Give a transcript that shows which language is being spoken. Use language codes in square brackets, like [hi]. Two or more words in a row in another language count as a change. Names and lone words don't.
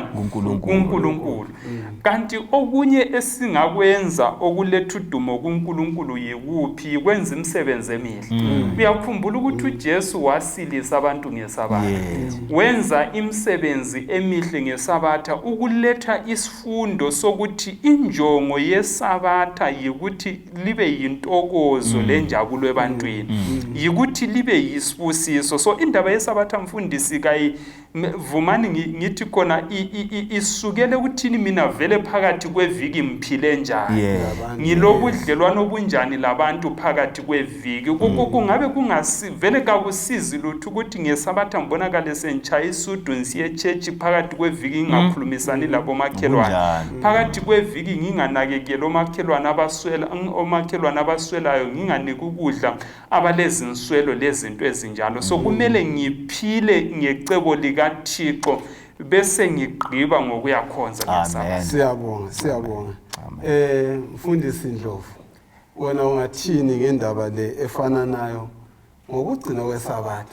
[nd] kuNkulunkulu. Kanti okunye esingakwenza okuletha udumo kuNkulunkulu yikuphi? Yikwenza imisebenzi emihle. Uyakhumbula ukuthi uJesu wasilisa abantu ngesabatha, wenza imisebenzi emihle ngesabatha ukuletha isifundo sokuthi injongo yesabatha yikuthi libe yintokozo lenjabulo ebantwini, yikuthi libe yisibusiso. So indaba yesabatha mfundisi vumani ngithi khona isukele ukuthini mina vele phakathi kweviki mphile njani, ngilobudlelwano obunjani labantu phakathi kweviki. Kungabe kungasivele kakusizi lutho ukuthi ngesabatha ngibonakale sentsha isudu nsiye church phakathi kweviki ngingakhulumisani labo makhelwane, phakathi kweviki nginganakekela omakhelwane abaswelayo, nginganiki ukudla abalezinswelo lezinto ezinjalo. So kumele ngiphile ngecebo likaThixo bese ngigqiba ngokuyakhonza ngesabatha. Siyabonga. Mfundisi Ndlovu, wena ungathini ngendaba le efana nayo ngokugcina kwesabatha?